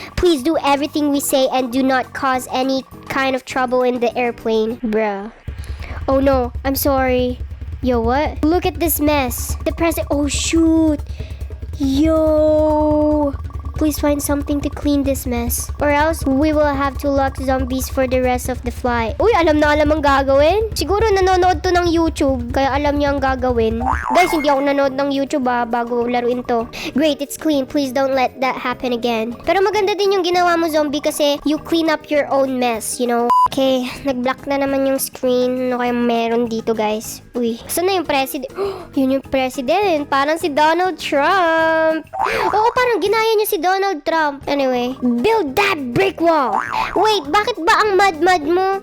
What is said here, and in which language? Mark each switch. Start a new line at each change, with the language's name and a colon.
English: Please do everything we say and do not cause any kind of trouble in the airplane. Bruh. Oh no, I'm sorry. Yo, what? Look at this mess. The president... Oh, shoot. Yo. Please find something to clean this mess. Or else, we will have to lock zombies for the rest of the flight.
Filipino: Uy, alam na alam ang gagawin. Siguro nanonood to ng YouTube, kaya alam niya ang gagawin. Guys, hindi ako nanood ng YouTube bago laruin to.
English: Great, it's clean. Please don't let that happen again.
Filipino: Pero maganda din yung ginawa mo, zombie, kasi
English: you clean up your own mess, you know?
Filipino: Okay, nag-block na naman yung screen. Ano kaya meron dito, guys? Uy, saan na yung president? Yun yung president. Parang si Donald Trump. Oo, parang ginaya niya si Donald Trump.
English: Anyway, build that brick wall.
Filipino: Wait, bakit ba ang mad-mad mo?